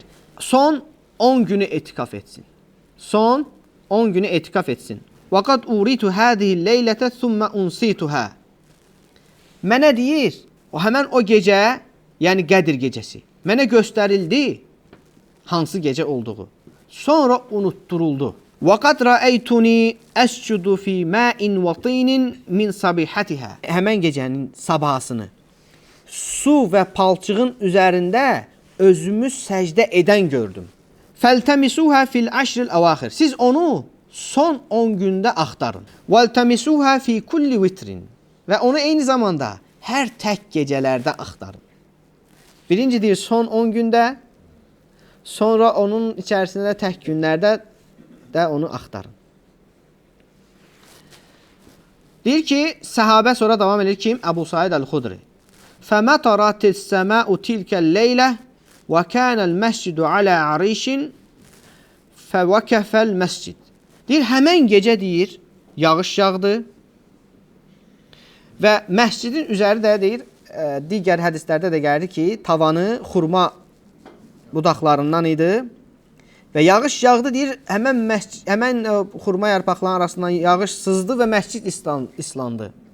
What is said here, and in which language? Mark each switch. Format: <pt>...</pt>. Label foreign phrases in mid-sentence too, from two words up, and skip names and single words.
<az>Son 10 günü etikaf etsin. Son 10 günü etikaf etsin.</az> <ar>وَقَدْ أُرِيتُ هَذِهِ اللَّيْلَةَ ثُمَّ أُنْسِيتُهَا.</ar> <az>Mənə deyir, həmən o gecə, yəni Qədir gecəsi, mənə göstərildi hansı gecə olduğu. Sonra unutturuldu.</az> <ar>وَقَدْ رَأَيْتُنِي أَسْجُدُ فِي مَاءٍ وَطِينٍ مِنْ صَبِحَتِهَا.</ar> <az>Həmən gecənin sabahısını su və palçığın üzərində özümü səcdə edən gördüm.</az> <ar>فَالْتَمِسُوهَا فِي الْعَشْرِ الْأَوَاخِرِ.</ar> <az>Siz onu son 10 gündə axtarın.</az> <ar>وَالْتَمِسُوهَا فِي كُلِّ وِتْرٍ.</ar> <az>Və onu eyni zamanda hər tək gecələrdə axtarın. Birinci deyir son 10 gündə, sonra onun içərisində tək günlərdə də onu axtarın. Deyir ki, səhabə sonra davam edir kim? Əbu Sa'id el-Hudri.</az> <ar>فَمَطَرَتِ السَّمَاءُ تِلْكَ اللَّيْلَةِ وَكَانَ الْمَسْجِدُ عَلَى عَرِيشٍ فَوَكَفَ الْمَسْجِدِ.</ar> <az>Deyir, həmən gecə deyir, yağış yağdı və məscidin üzəri də deyir, digər hədislərdə də gəldi ki, tavanı xurma budaqlarından idi. Və yağış yağdı deyir, həmən xurma yarpaqlarının arasından yağış sızdı və məscid islandı.</az>